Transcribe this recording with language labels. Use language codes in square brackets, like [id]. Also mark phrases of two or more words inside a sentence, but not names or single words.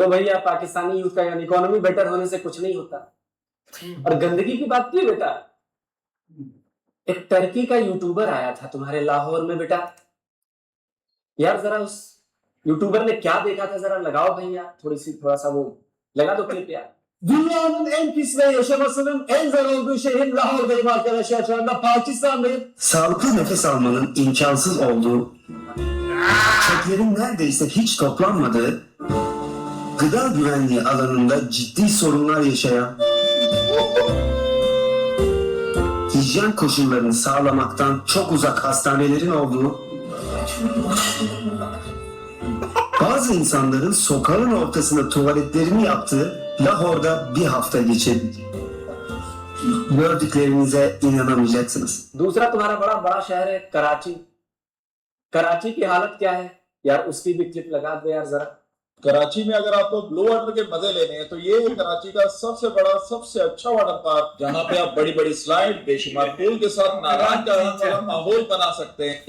[hi] लो भैया, पाकिस्तानी यूथ का यानी [en] economy better [hi] होने से कुछ नहीं होता। और गंदगी की बात की बेटा, एक टर्की का यूट्यूबर आया था तुम्हारे लाहौर में बेटा, यार जरा उस यूट्यूबर ने क्या देखा था जरा लगाओ भैया, थोड़ा सा वो लगा दो क्लिप यार। [tr] Dünyanın en pis ve yaşamasının en zor olduğu şehir Lahor'dayım arkadaşlar şu anda Pakistan'dayım. Sağlıklı nefes almanın imkansız olduğu, çöplerin neredeyse hiç toplanmadığı, gıda güvenliği alanında ciddi sorunlar yaşayan, hijyen koşullarını sağlamaktan çok uzak hastanelerin olduğu, bazı insanların sokağın ortasında tuvaletlerini yaptığı Lahor'da bir hafta geçirdik. Gördüklerinize inanamayacaksınız. [hi] दूसरा तुम्हारा बड़ा बड़ा शहर है कराची। कराची की हालत क्या है यार, उसकी भी क्लिप लगा दे यार जरा। कराची में अगर आपको [en] blue water [hi] के मजे लेने हैं तो ये कराची का सबसे बड़ा सबसे अच्छा [en] water park, [hi] जहाँ पे आप बड़ी बड़ी स्लाइड, बेशुमार पूल के साथ नाराज का वाला माहौल बना सकते हैं।